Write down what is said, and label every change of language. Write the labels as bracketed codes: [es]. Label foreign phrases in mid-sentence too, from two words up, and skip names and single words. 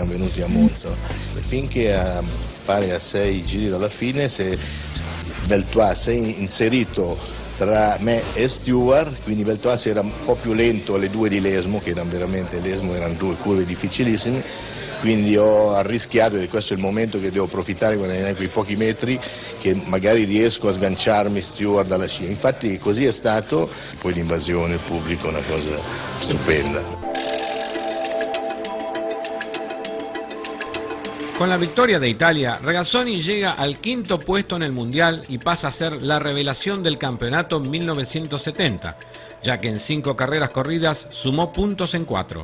[it] erano venuti a Monza, finché pare a 6 giri dalla fine Beltois si è inserito tra me e Stewart, quindi Beltoassi era un po' più lento alle 2 di Lesmo, che erano veramente, Lesmo erano 2 curve difficilissime, quindi ho arrischiato e questo è il momento che devo approfittare quando hai quei pochi metri che magari riesco a sganciarmi Stewart dalla scia. Infatti così è stato, poi l'invasione, il pubblico, una cosa stupenda. [es] Con la victoria de Italia, Regazzoni llega al quinto puesto en el Mundial y pasa a ser la revelación del campeonato 1970, ya que en 5 carreras corridas sumó puntos en 4.